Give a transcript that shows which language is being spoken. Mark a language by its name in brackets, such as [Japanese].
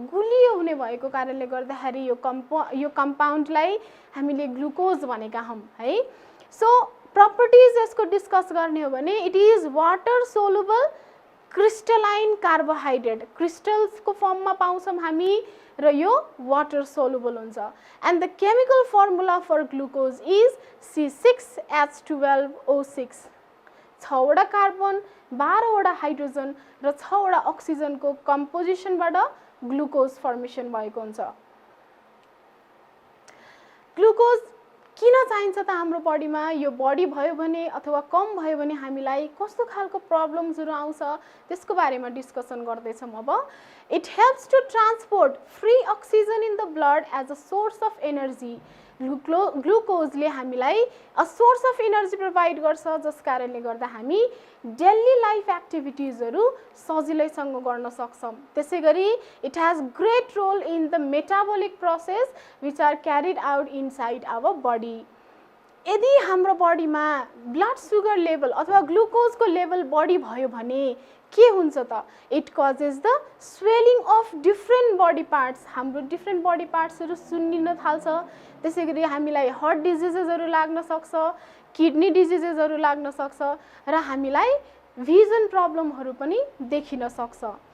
[Nepali] गुलियो हुने भएको कारणले गर्दाखेरि यो कम्पाउन्डलाई हामीले ग्लुकोज भनेका हौँ है। [English] so properties [Nepali] यसको डिस्कस गर्ने हो भने [English] It is water soluble crystalline carbohydrate. [Nepali] क्रिस्टल्सको फर्ममा पाउँछौँ हामी र यो वाटर सोलुबल हुन्छ। [English] And the chemical formula for glucose is C6H12O6। [Nepali] 6वटा carbon, 12वटा hydrogen र 6वटा अक्सिजनको कम्पोजिसनबाट ग्लुकोज फर्मेसन भएको हुन्छ। ग्लुकोज किन चाहिन्छ त हाम्रो बडीमा? यो बडी भयो भने अथवा कम भयो भने हामीलाई कस्तो खालको प्रब्लम्सहरू आउँछ त्यसको बारेमा डिस्कसन गर्दैछौँ अब। [English] It helps to transport free oxygen in the blood as a source of energy. [Nepali] ग्लुकोजले हामीलाई [English] a source of energy [Nepali] provide गर्छ, जस कारणले गर्दा हामी डेली लाइफ एक्टिभिटिजहरू सजिलैसँग गर्न सक्छौँ। [English] त्यसैगरी it has great role in the metabolic process which are carried out inside our body. [Nepali] यदि हाम्रो बडीमा ब्लड सुगर लेभल अथवा ग्लुकोजको लेभल बढी भयो भने के हुन्छ त? [English] It causes the swelling of different body parts. [Nepali] हाम्रो डिफ्रेन्ट बडी पार्ट्सहरू सुन्निन थाल्छ। त्यसैगरी हामीलाई हार्ट डिजिजेसहरू लाग्न सक्छ, किडनी डिजिजेसहरू लाग्न सक्छ र हामीलाई भिजन प्रब्लमहरू पनि देखिन सक्छ।